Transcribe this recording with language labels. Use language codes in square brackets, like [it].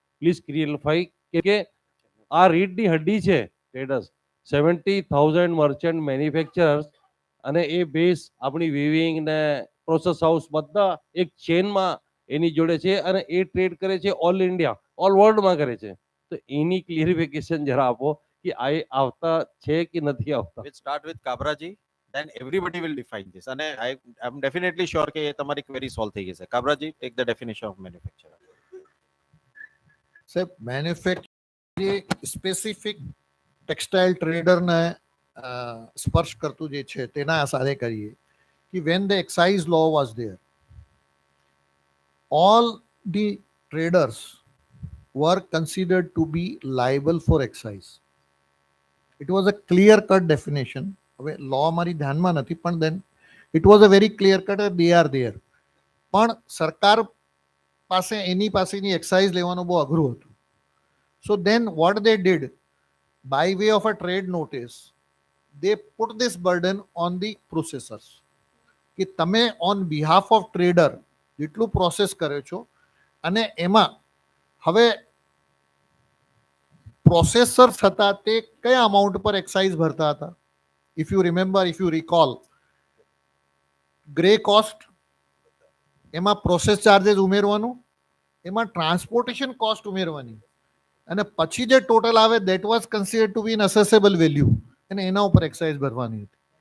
[gu] Please ક્લિયરિફાઈ કે આ રીડની હડ્ડી છે ટ્રેડર્સ, 70,000 મર્ચન્ટ મેન્યુફેક્ચરર્સ, અને એ બેઝ આપણી વિવિંગ ને પ્રોસેસ હાઉસ બધા એક ચેનમાં એની જોડે છે અને એ ટ્રેડ કરે છે ઓલ ઇન્ડિયા, ઓલ વર્લ્ડમાં કરે છે. તો એની ક્લિયરિફિકેશન જરા આપો કે આ આવતા છે કે નથી આવતા. [en] We'll start with Kabraji, then everybody will define this. And I'm definitely sure [gu] કે એ તમારી query solve થઈ જશે. [en] Kabraji, take the definition of manufacturer. [gu] સાહેબ, મેન્યુફેક્ચર સ્પેસિફિક ટેક્સટાઇલ ટ્રેડરને સ્પર્શ કરતું જે છે તેના આધારે કરીએ કે [en] when the excise law was there, all the traders were considered to be liable for excise. It was a clear cut definition. [gu] હવે law મારી ધ્યાનમાં નથી, પણ [en] then it was a very clear cut that they are there. [gu] પણ સરકાર પાસે એની પાસેની excise લેવાનું બહુ અઘરું હતું. [en] So then what they did, by way of a trade notice, they put this burden on the processors [gu] કે તમે [en] on behalf of trader [gu] જેટલું પ્રોસેસ કર્યો છો, અને એમાં હવે પ્રોસેસર્સ હતા તે કયા અમાઉન્ટ પર એક્સાઇઝ ભરતા હતા? [en] if you remember, if you recall, gray cost, એમાં process charges ઉમેરવાનું, એમાં transportation cost ઉમેરવાની, [gu] અને પછી જે ટોટલ આવે [en] that was considered to be in assessable value, [gu] અને એના ઉપર એક્સાઇઝ ભરવાની હતી.